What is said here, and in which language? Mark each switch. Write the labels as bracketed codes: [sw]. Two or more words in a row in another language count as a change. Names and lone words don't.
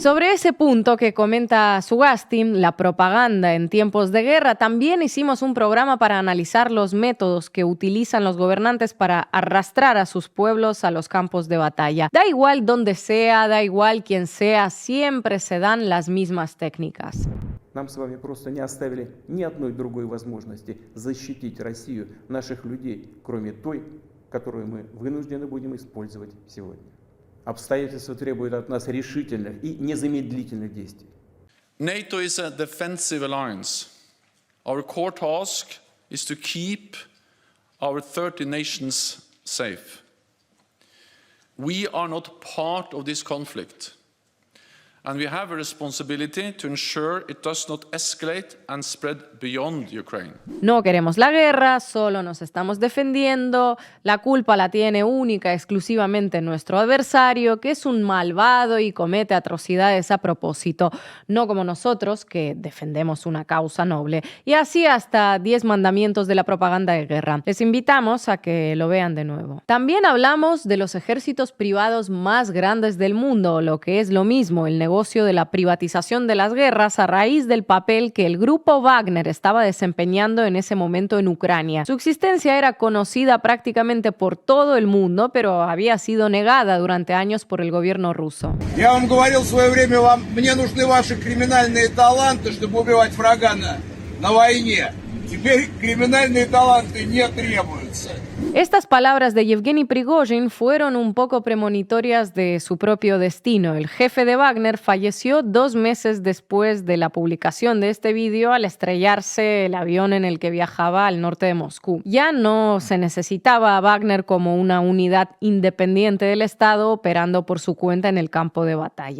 [es] Sobre ese punto que comenta Sugastin, la propaganda en tiempos de guerra, también hicimos un programa para analizar los métodos que utilizan los gobernantes para arrastrar a sus pueblos a los campos de batalla. Da igual dónde sea, da igual quién sea, siempre se dan las mismas técnicas. [ru] Нам с вами просто не оставили ни одной другой возможности защитить Россию, наших людей, кроме той, которую мы вынуждены будем использовать сегодня. Обстоятельства требуют от нас решительных и незамедлительных действий. [en] NATO is a defensive alliance. Our core task is to keep our 30 nations safe. We are not part of this conflict. And we have a responsibility to ensure it does not escalate and spread beyond Ukraine. [es] No queremos la guerra, solo nos estamos defendiendo. La culpa la tiene única, exclusivamente nuestro adversario, que es un malvado y comete atrocidades a propósito, no como nosotros, que defendemos una causa noble. Y así hasta 10 mandamientos de la propaganda de guerra. Les invitamos a que lo vean de nuevo. También hablamos de los ejércitos privados más grandes del mundo, lo que es lo mismo, el negocio de la privatización de las guerras a raíz del papel que el grupo Wagner estaba desempeñando en ese momento en Ucrania. Su existencia era conocida prácticamente por todo el mundo, pero había sido negada durante años por el gobierno ruso. [ru] Я вам говорил в свое время, мне нужны ваши криминальные таланты, чтобы убивать врага на войне. Теперь криминальные таланты не требуются. [es] Estas palabras de Yevgeny Prigozhin fueron un poco premonitorias de su propio destino. El jefe de Wagner falleció 2 meses después de la publicación de este vídeo al estrellarse el avión en el que viajaba al norte de Moscú. Ya no se necesitaba a Wagner como una unidad independiente del Estado operando por su cuenta en el campo de batalla.